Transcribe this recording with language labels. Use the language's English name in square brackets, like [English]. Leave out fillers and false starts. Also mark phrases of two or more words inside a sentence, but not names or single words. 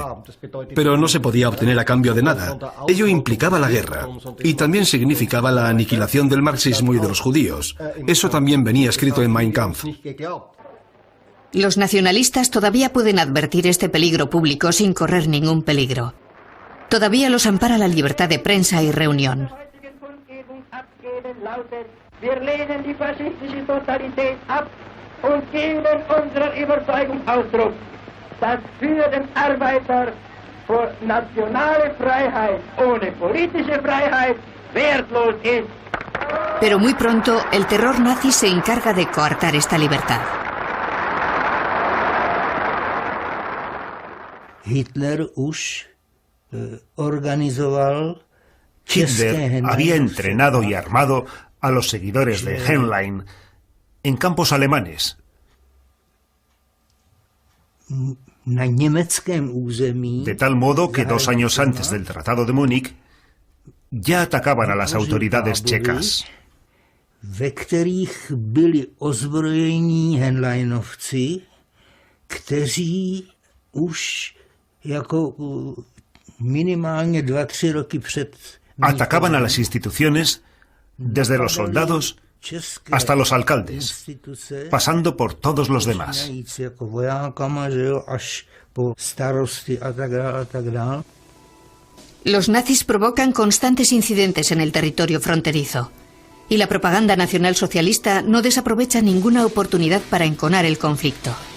[Spanish] Pero no se podía obtener a cambio de nada. Ello implicaba la guerra, y también significaba la aniquilación del marxismo y de los judíos. Eso también venía escrito en Mein Kampf. Los nacionalistas todavía pueden advertir este peligro público sin correr ningún peligro. Todavía los ampara la libertad de prensa y reunión. [German] Wir lehnen die faschistische Totalität ab und geben unserer Überzeugung Ausdruck, dass für den Arbeiter vor nationale Freiheit ohne politische Freiheit wertlos ist. [Spanish] Pero muy pronto el terror nazi se encarga de coartar esta libertad. Hitler había entrenado y armado a los seguidores de Henlein en campos alemanes. De tal modo que 2 años antes del Tratado de Múnich ya atacaban a las autoridades checas. [Czech] ve kterých byli ozbrojení Henleinovci, kteří už jako minimálně 2-3 roky před... [Spanish] Atacaban a las instituciones desde los soldados hasta los alcaldes, pasando por todos los demás. Los nazis provocan constantes incidentes en el territorio fronterizo, y la propaganda nacionalsocialista no desaprovecha ninguna oportunidad para enconar el conflicto.